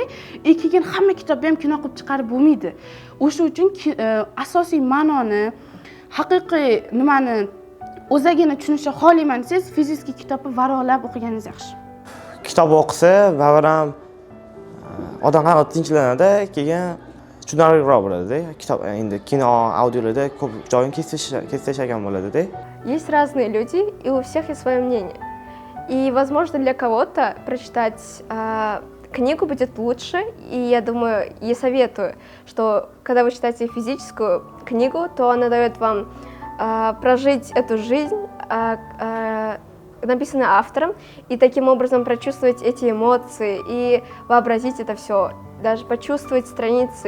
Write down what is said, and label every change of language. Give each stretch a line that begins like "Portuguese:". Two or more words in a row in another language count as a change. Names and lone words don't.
Uzbek: Keyin hamma kitobni ham kino qilib chiqarib bo'lmaydi. O'sha uchun asosiy ma'noni, haqiqiy nimani o'zagini tushunishga xohlayman desangiz, fizik kitobni varolab o'qiganingiz yaxshi. Kitob o'qisa, ba'zan odam ham tinchlanadi, keyin tushunarliroq bo'ladi-da. Kitob endi kino, audiolarda ko'p joyini kesishgan bo'ladi-da.
Russian: Есть разные люди, и у всех есть свое мнение. И, возможно, для кого-то прочитать книгу будет лучше, и я думаю, и советую, что когда вы читаете физическую книгу, то она дает вам прожить эту жизнь, написанное автором, и таким образом прочувствовать эти эмоции и вообразить это все, даже почувствовать страницы.